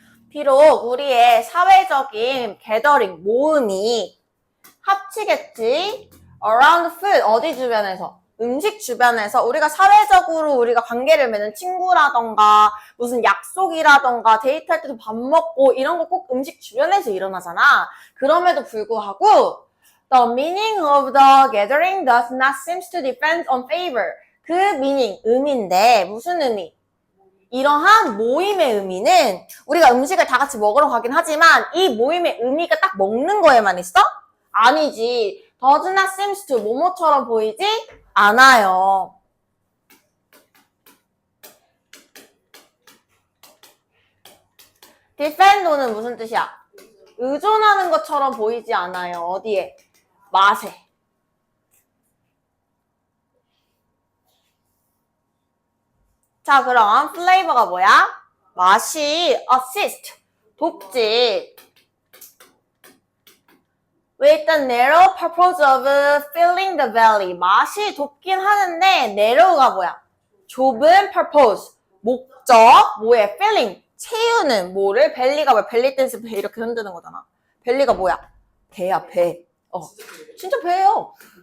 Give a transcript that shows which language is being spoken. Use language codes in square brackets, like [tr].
[ko] 비록 우리의 사회적인 게더링, 모음이 합치겠지. [en] around food, [ko] 어디 주변에서? 음식 주변에서 우리가 사회적으로 우리가 관계를 맺는 친구라던가 무슨 약속이라던가 데이트할 때도 밥 먹고 이런 거 꼭 음식 주변에서 일어나잖아. 그럼에도 불구하고 [en] the meaning of the gathering does not seem to depend on favor. [ko] 그 meaning, 의미인데 무슨 의미? 이러한 모임의 의미는 우리가 음식을 다 같이 먹으러 가긴 하지만 이 모임의 의미가 딱 먹는 거에만 있어? 아니지. [en] does not seem to [ko] 뭐뭐처럼 보이지 않아요. depend는 무슨 뜻이야? 의존하는 것처럼 보이지 않아요. 어디에? 맛에. 자, 그럼 flavor가 뭐야? 맛이 assist, 돕지. [en] With the narrow purpose of filling the belly. [ko] 맛이 돕긴 하는데 narrow가 뭐야? 좁은 purpose, 목적, 뭐에? filling, 채우는 뭐를? belly가 뭐야? belly 댄스 배 이렇게 흔드는 거잖아. belly가 뭐야? 배야, 배. 진짜 배예요.